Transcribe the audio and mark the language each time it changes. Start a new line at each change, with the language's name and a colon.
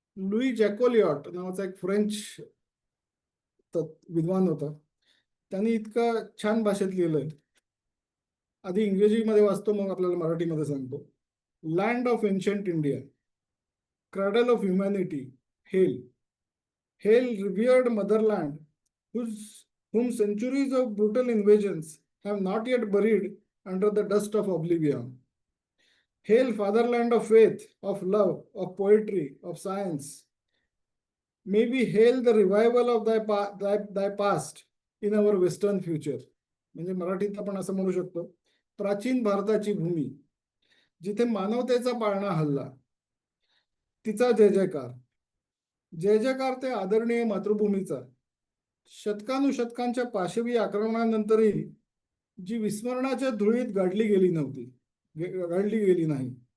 Marathi: Louis जॅकोलिऑट नावाचा एक French विद्वान होता. त्यांनी इतकं छान भाषेत लिहिलंय. आधी इंग्रजीमध्ये वाचतो, मग आपल्याला मराठीमध्ये सांगतो.
English: Land of ancient India, cradle of humanity, hail. Hail, revered motherland, whom centuries of brutal invasions have not yet buried under the dust of oblivion. Hail, fatherland of faith, of love, of poetry, of science. Maybe hail the revival of thy past in our western future.
Marathi: म्हणजे मराठीत आपण असं म्हणू शकतो, प्राचीन भारताची भूमी, जिथे मानवतेचा पाळणा हल्ला, तिचा जय जयकार. जय जयकार ते आदरणीय मातृभूमीचा. शतकानुशतकांच्या पाशवी आक्रमणानंतरही जी विस्मरणाच्या धुळीत गाडली गेली नाही.